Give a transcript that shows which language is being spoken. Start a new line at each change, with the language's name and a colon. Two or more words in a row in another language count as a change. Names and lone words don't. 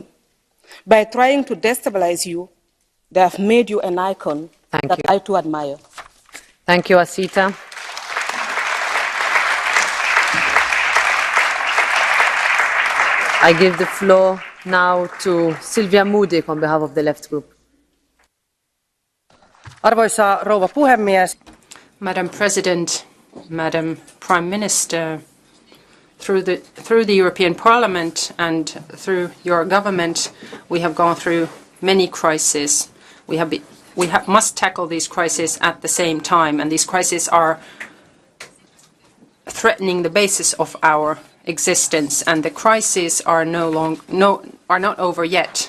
English: By trying to destabilize you, they have made you an icon that I too admire. Thank you, Asita. I give the floor now to Silvia Modig on behalf of the Left Group.
Finnish: Arvoisa rouva puhemies.
English: Madam President, Madam Prime Minister, through the European Parliament and through your government, we have gone through many crises. We must tackle these crises at the same time, and these crises are threatening the basis of our existence, and the crises are not over yet.